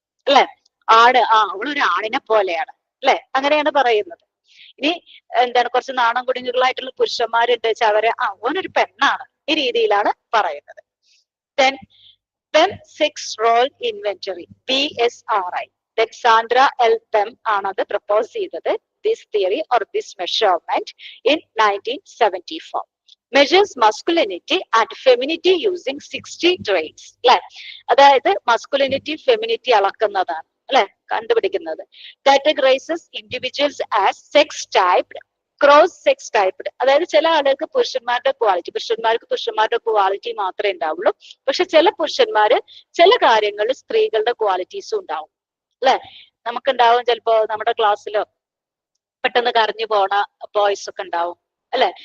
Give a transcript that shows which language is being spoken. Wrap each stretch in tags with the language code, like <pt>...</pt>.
<ml>അല്ലെ, അവളൊരു ആണിനെ പോലെയാണ്, അല്ലെ, അങ്ങനെയാണ് പറയുന്നത്. ഇനി എന്താണ്, കുറച്ച് നാണം കുടുങ്ങുകളായിട്ടുള്ള പുരുഷന്മാരുണ്ട് വെച്ചാൽ അവരെ ഓനൊരു പെണ്ണാണ്, ഈ രീതിയിലാണ് പറയുന്നത്.</ml> <en>Then Sex Role Inventory, PSRI. Sandra L.</en> <ml>Pem ആണത് പ്രപ്പോസ് ചെയ്തത്.</ml> <en>This theory or this measurement in 1974 measures masculinity and femininity using 60 traits.</en> <ml>അല്ലെ, അതായത് മസ്കുലിനിറ്റി ഫെമിനിറ്റി അളക്കുന്നതാണ്, അല്ലെ, കണ്ടുപിടിക്കുന്നത്.</ml> <en>Categorizes individuals as sex typed, cross sex typed.</en> <ml>അതായത് ചില ആളുകൾക്ക് പുരുഷന്മാർക്ക് പുരുഷന്മാരുടെ ക്വാളിറ്റി മാത്രമേ ഉണ്ടാവുള്ളൂ. പക്ഷെ ചില പുരുഷന്മാര് ചില കാര്യങ്ങളിൽ സ്ത്രീകളുടെ ക്വാളിറ്റീസും ഉണ്ടാവും, അല്ലെ. നമുക്കുണ്ടാവും ചിലപ്പോ നമ്മുടെ ക്ലാസ്സിലോ പെട്ടെന്ന് കരഞ്ഞു പോണ ബോയ്സ് ഒക്കെ ഉണ്ടാവും, അല്ലെ.</ml>